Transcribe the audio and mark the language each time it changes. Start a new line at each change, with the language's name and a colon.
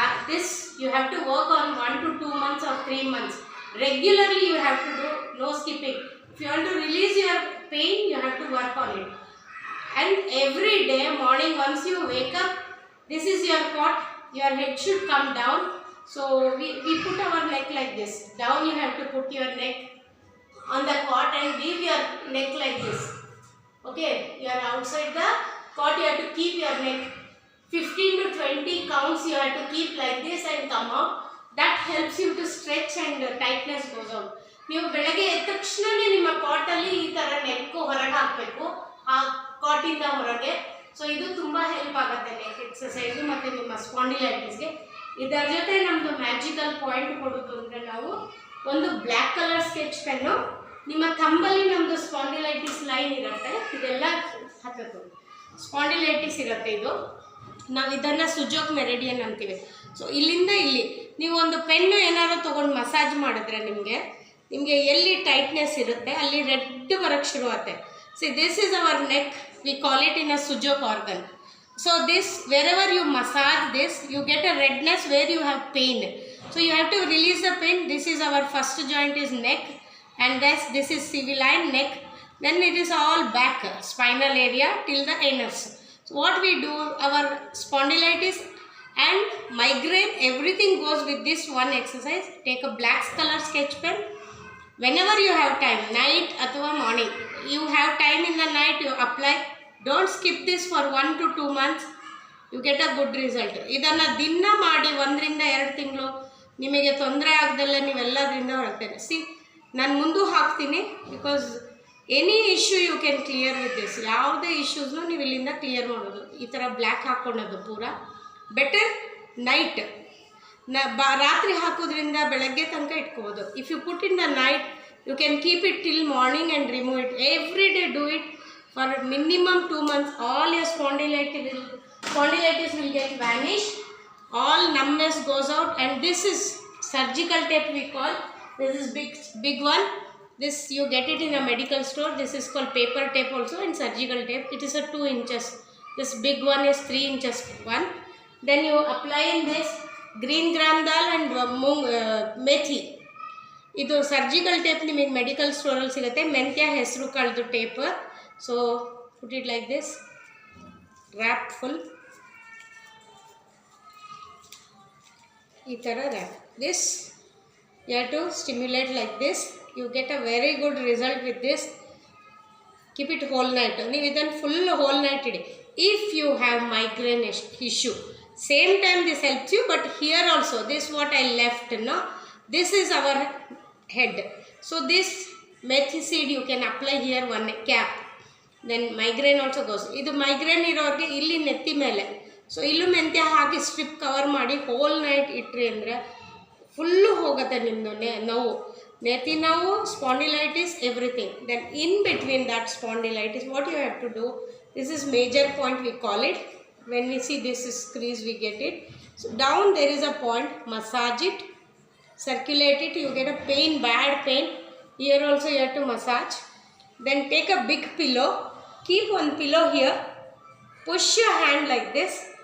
English: This you have to work on 1 to 2 months or 3 months. Regularly you have to do, no skipping. If you want to release your pain, you have to work on it. And every day morning once you wake up, this is your cot, your head should come down. So we put our neck like this. Down you have to put your neck on the cot and leave your neck like this. Okay, you are outside the cot, you have to keep your neck 15 to 20 counts, you have to keep like this and come out. That helps you to stretch and tightness goes out.
Kannada: ನೀವು ಬೆಳಗ್ಗೆ ಎದ್ದ ತಕ್ಷಣನೇ ನಿಮ್ಮ ಕಾಟಲ್ಲಿ ಈ ಥರ neck ಹೊರಗೆ ಹಾಕಬೇಕು, ಆ ಕಾಟಿಂದ ಹೊರಗೆ. ಸೊ ಇದು ತುಂಬ ಹೆಲ್ಪ್ ಆಗುತ್ತೆ ನೆಕ್ ಎಕ್ಸಸೈಸು ಮತ್ತು ನಿಮ್ಮ ಸ್ಪಾಂಡಿಲೈಟಿಸ್ಗೆ. ಇದರ ಜೊತೆ ನಮ್ಮದು ಮ್ಯಾಜಿಕಲ್ ಪಾಯಿಂಟ್ ಕೊಡೋದು ಅಂದರೆ ನಾವು ಒಂದು ಬ್ಲ್ಯಾಕ್ ಕಲರ್ ಸ್ಕೆಚ್ ಪೆನ್ನು, ನಿಮ್ಮ ಥಂಬಲ್ಲಿ ನಮ್ಮದು ಸ್ಪಾಂಡಿಲೈಟಿಸ್ ಲೈನ್ ಇರುತ್ತೆ, ಇದೆಲ್ಲ ಹಾಕೋದು ಸ್ಪಾಂಡಿಲೈಟಿಸ್ ಇರುತ್ತೆ. ಇದು ನಾವು ಇದನ್ನು ಸುಜೋಕ್ ಮೆರಿಡಿಯನ್ ಅಂತೀವಿ. ಸೊ ಇಲ್ಲಿಂದ ಇಲ್ಲಿ ನೀವು ಒಂದು ಪೆನ್ನು ಏನಾದ್ರು ತೊಗೊಂಡು ಮಸಾಜ್ ಮಾಡಿದ್ರೆ ನಿಮಗೆ ಎಲ್ಲಿ ಟೈಟ್ನೆಸ್ ಇರುತ್ತೆ ಅಲ್ಲಿ ರೆಡ್ ಬರೋಕ್ಕೆ ಶುರುವಾಗುತ್ತೆ.
English: See this is our neck, we call it in a Sujok organ. So this wherever you massage this you get a redness where you have pain. So you have to release the pain. This is our first joint is neck, and this is CV line neck. Then it is all back, spinal area till the anus. So what we do, our spondylitis and migraine, everything goes with this one exercise. Take a black color sketch pen. Whenever you have time, night athwa morning, you have time in the night, you apply. Don't skip this for 1 to 2 months. You get a good result.
Kannada: ಇದನ್ನು ದಿನ ಮಾಡಿ 1 ರಿಂದ 2 ತಿಂಗಳು ನಿಮಗೆ ತೊಂದರೆ ಆಗದಲ್ಲ ನೀವೆಲ್ಲದರಿಂದ ಹೊರಗ್ತೇನೆ.
English: see
Kannada: ನಾನು ಮುಂದೂ ಹಾಕ್ತೀನಿ,
English: Because any issue you can clear with this.
Kannada: ಯಾವುದೇ ಇಶ್ಯೂಸ್ನು ನೀವು ಇಲ್ಲಿಂದ ಕ್ಲಿಯರ್ ಮಾಡೋದು. ಈ ಥರ ಬ್ಲ್ಯಾಕ್ ಹಾಕ್ಕೊಳ್ಳೋದು ಪೂರ ಬೆಟರ್. ನೈಟ್ ರಾತ್ರಿ ಹಾಕೋದ್ರಿಂದ ಬೆಳಗ್ಗೆ ತನಕ ಇಟ್ಕೋಬೋದು.
English: If you put in the night you can keep it till morning and remove it. Every day do it for minimum 2 months. All your spondylitis will get vanished, all numbness goes out. And this is surgical tape we call. This is big one. This you get it in a medical store. This is called paper tape also, and surgical tape. It is a 2 inches. This big one is 3 inches one. Then you apply in this green gram dal and methi.
Kannada: ಇದು surgical tape ನಿಮಗೆ medical ಸ್ಟೋರಲ್ಲಿ ಸಿಗುತ್ತೆ. ಮೆಂತ್ಯ ಹೆಸರು ಕಾಳ್ದು tape.
English: So put it like this, wrap full. Itara wrap. This you have to stimulate like this. You get a very good result with this. Keep it whole night.
Kannada: ನೀವು ಇದನ್ನು
English: full whole night
Kannada: ED.
English: If you have migraine issue, same time this helps you, but here also this what I left, no, this is our head. So this methi seed you can apply here, one cap. Then migraine also goes.
Kannada: ಇದು migraine ಇರೋರಿಗೆ ಇಲ್ಲಿ ನೆತ್ತಿ ಮೇಲೆ, so ಇಲ್ಲೂ ಮೆಂತ್ಯ ಹಾಕಿ strip cover ಮಾಡಿ hole night ಇಟ್ರಿ ಅಂದರೆ full ಹೋಗುತ್ತೆ ನಿಮ್ಮದು ನೋವು, ನೆತ್ತಿ ನೋವು, spondylitis, everything.
English: Then in between that spondylitis what you have to do, this is major point we call it. When we see this is crease we get it. So down there is a point, massage it, circulate it, you get a pain, bad pain. Here also you have to massage. Then take a big pillow, keep one pillow here, push your hand like this.